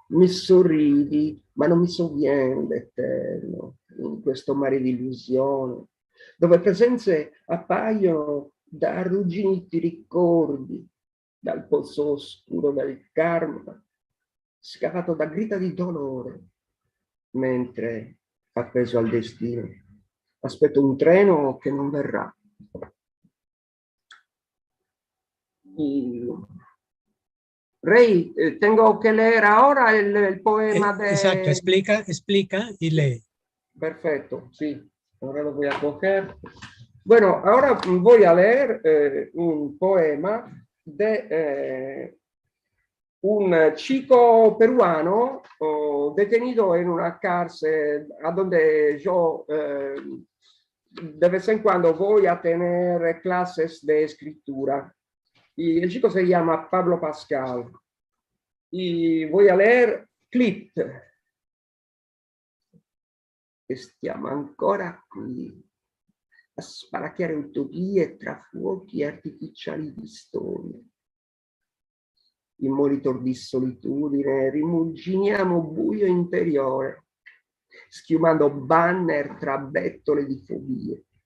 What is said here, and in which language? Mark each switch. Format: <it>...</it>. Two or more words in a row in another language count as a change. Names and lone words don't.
<it>mi sorridi, ma non mi sovviene l'eterno, in questo mare di illusione, dove presenze appaiono da arrugginiti ricordi, dal pozzo oscuro del karma, scavato da grida di dolore, mentre appeso al destino aspetto un treno che non verrà.</it> <es>Rey, tengo que leer ahora el poema de... Exacto, explica y lee. Perfecto, sí, ahora lo voy a coger. Bueno, ahora voy a leer un poema de un chico peruano detenido en una cárcel a donde yo de vez en cuando voy a tener clases de escritura. Y el chico se llama Pablo Pascal. Y voy a leer Clip.</es> <it>Stiamo ancora qui a sparacchiare utopie tra fuochi artificiali di storia. In monitor di solitudine rimuginiamo buio interiore, schiumando banner tra bettole di fobie.</it>